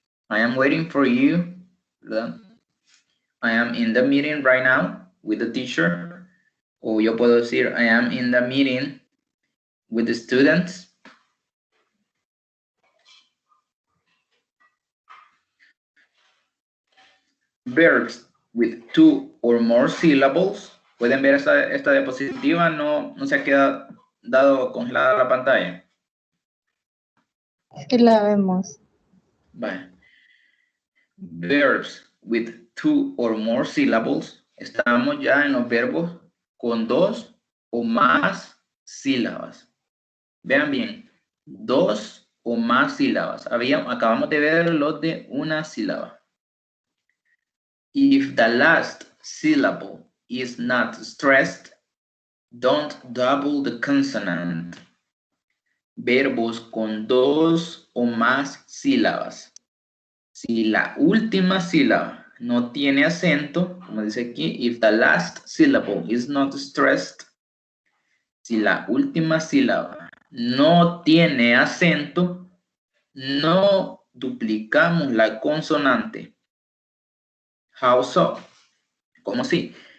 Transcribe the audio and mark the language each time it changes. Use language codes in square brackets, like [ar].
[en] I am waiting for you. [es] ¿Verdad? [en] I am in the meeting right now with the teacher. [es] O yo puedo decir, [en] I am in the meeting with the students. Verbs with 2 or more syllables. [es] Pueden ver esta diapositiva, no se ha quedado congelada la pantalla. Sí la vemos. Vale. [en] Verbs with 2 or more syllables. [es] Estamos ya en los verbos con 2 o más sílabas. Vean bien, 2 o más sílabas. Acabamos de ver los de una sílaba. [en] If the last syllable is not stressed, don't double the consonant. [es] Verbos con 2 o más sílabas. Si la última sílaba no tiene acento, como dice aquí, [en] if the last syllable is not stressed, [es] si la última sílaba no tiene acento, no duplicamos la consonante. [en] How so? [es] ¿Cómo si?